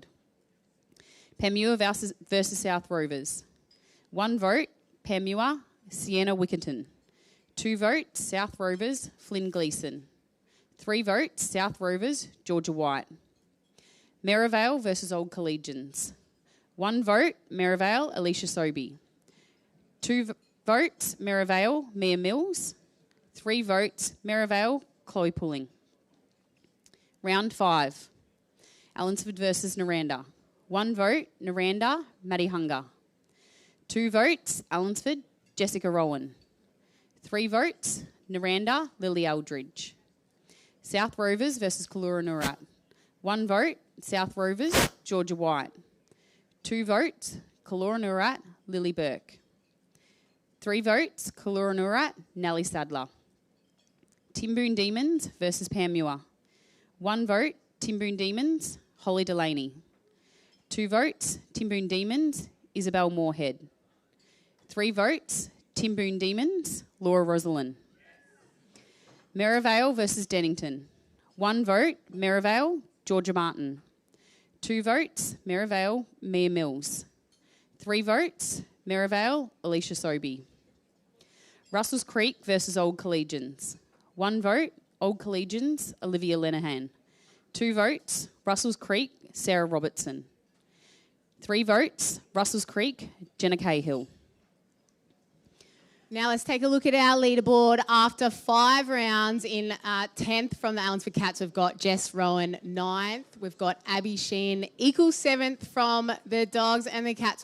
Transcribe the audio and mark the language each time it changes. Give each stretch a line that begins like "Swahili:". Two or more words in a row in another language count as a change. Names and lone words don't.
English: Panmure versus South Rovers. 1 vote, Panmure, Sienna Wickerton. 2 votes, South Rovers, Flynn Gleeson. 3 votes, South Rovers, Georgia White. Maryvale versus Old Collegians. 1 vote, Maryvale, Alicia Sobey. 2 votes, Maryvale, Mia Mills. 3 votes, Maryvale, Chloe Pulling. Round 5. Allensford versus Naranda. 1 vote, Naranda, Maddie Hunger. 2 votes, Allensford, Jessica Rowan. 3 votes, Naranda, Lily Eldridge. South Rovers versus Coolangatta. 1 vote, South Rovers, Georgia White. 2 votes, Coolangatta, Lily Burke. 3 votes, Coolangatta, Nellie Sadler. Timboon Demons versus Panmure. 1 vote, Timboon Demons, Holly Delaney. 2 votes, Timboon Demons, Isabel Moorhead. 3 votes, Timboon Demons, Laura Rosalind. Maryvale versus Dennington. 1 vote, Maryvale, Georgia Martin. 2 votes, Maryvale, Mia Mills. 3 votes, Maryvale, Alicia Sobey. Russells Creek versus Old Collegians. 1 vote, Old Collegians, Olivia Lenehan. 2 votes, Russells Creek, Sarah Robertson. 3 votes, Russells Creek, Jenna Cahill. Now let's take a look at our leaderboard. After 5 rounds, in 10th from the Allensford Cats, we've got Jess Rowan 9th. We've got Abby Sheen, equal 7th from the Dogs and the Cats.